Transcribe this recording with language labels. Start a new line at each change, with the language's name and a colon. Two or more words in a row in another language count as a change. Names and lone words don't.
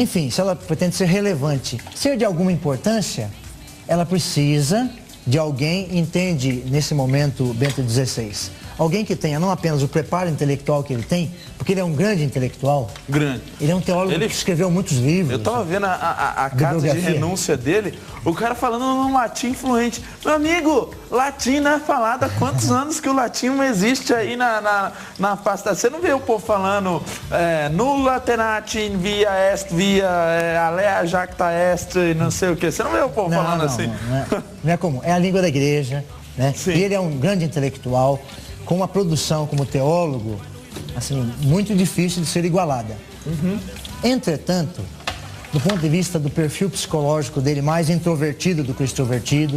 Portuguese: enfim, se ela pretende ser relevante, ser de alguma importância, ela precisa de alguém, entende nesse momento Bento XVI, alguém que tenha não apenas o preparo intelectual que ele tem, porque ele é um grande intelectual. Grande. Ele é um teólogo que escreveu muitos livros. Eu estava vendo a carta de renúncia dele, o cara falando num latim fluente. Meu amigo, latim não é falado há quantos anos que o latim não existe aí na pasta. Você não vê o povo falando
Latin: nulla tenati via est, via alea jacta est,
Portuguese: não sei o quê. Você não vê o povo falando assim? Não é comum. É a língua da igreja, né? Sim. E ele é um grande intelectual, com uma produção como teólogo, assim, muito difícil de ser igualada. Uhum. Entretanto, do ponto de vista do perfil psicológico dele, mais introvertido do que extrovertido.